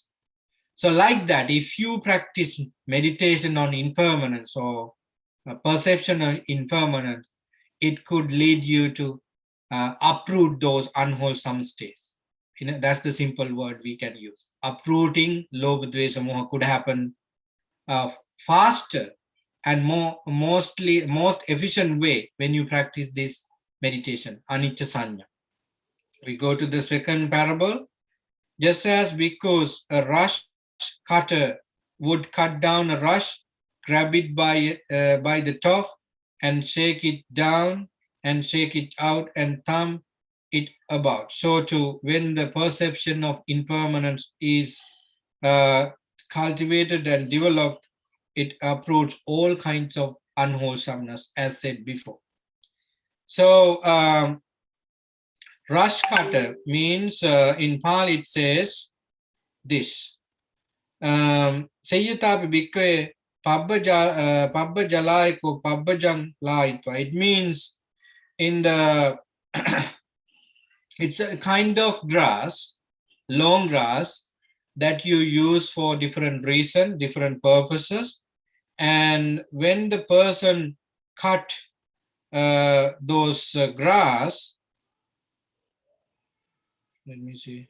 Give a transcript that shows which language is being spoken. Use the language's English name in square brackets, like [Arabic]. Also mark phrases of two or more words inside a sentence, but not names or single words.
[English] So like that, if you practice meditation on impermanence or perception of impermanence, it could lead you to uproot those unwholesome states. That's the simple word we can use. Uprooting [Pali] lobha dvesha moha [English] could happen faster and most efficient way when you practice this meditation, [Pali] anicca sanya. [English] We go to the second parable. Just as because a rush cutter would cut down a rush, grab it by the top and shake it down and shake it out and thumb it about. So too, when the perception of impermanence is cultivated and developed, it uproots all kinds of unwholesomeness, as said before. So rush cutter means in Pali it says this. [Pali] Sayyatapi bhikkhave pabba jalayako pabbajang layitva. [English] It means in the it's a kind of grass, long grass, that you use for different reasons, different purposes. And when the person cut those grass, let me see.